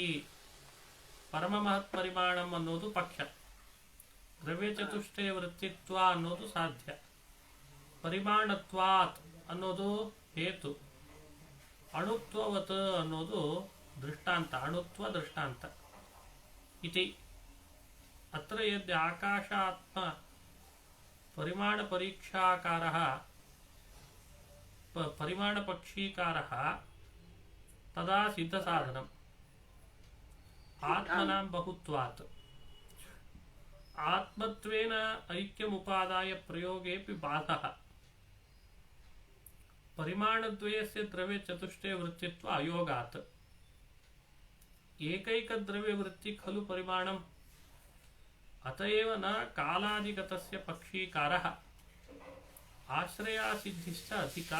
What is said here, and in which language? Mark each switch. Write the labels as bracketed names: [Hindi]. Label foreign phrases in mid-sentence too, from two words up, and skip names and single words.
[Sanskrit] ಪರಮ ಮಹತ್ ಪರಿಮಾಣಂ [Kannada] ಅನ್ನೋದು ಪಕ್ಷ, [Sanskrit] ದ್ರವ್ಯ ಚತುಷ್ಟೇ ವೃತ್ತಿತ್ವ [Kannada] ಅನ್ನೋದು ಸಾಧ್ಯ, ಪರಿಮಾಣತ್ವಾತ್ ಅನ್ನೋದು ಹೇತು, ಅಣುತ್ವವತ್ ಅನ್ನೋದು ದೃಷ್ಟಾಂತ, ಅಣುತ್ವ ದೃಷ್ಟಾಂತ. [Sanskrit] ಇತಿ ಅತ್ರ ಯದ್ ಆಕಾಶಾತ್ಮ ಪರಿಮಾಣ ಪರೀಕ್ಷಾಕಾರಃ ಪರಿಮಾಣ ಪಕ್ಷೀಕಾರಃ ತದಾ ಸಿದ್ಧ ಸಾಧನಂ ಆತ್ಮನಾಂ ಬಹುತ್ವಾತ್ ಆತ್ಮತ್ವೇನ ಐಕ್ಯಮುಪಾದಾಯ ಪ್ರಯೋಗೇಪಿ ಬಾಧಃ ಪರಿಮಾಣದ್ವಯಸ್ಯ ದ್ರವ್ಯ ಚತುಷ್ಟೇ ವೃತ್ತಿತ್ವ ಅಯೋಗಾತ್ ಏಕೈಕ ದ್ರವ್ಯ ವೃತ್ತಿ ಖಲು ಪರಿಮಾಣಂ ಅತಯೇವ ನ ಕಾಲಾದಿಗತಸ್ಯ ಪಕ್ಷೀಕಾರಃ ಆಶ್ರಯಾಸಿದ್ಧಿಶ್ಚ ಅಧಿಕಾ.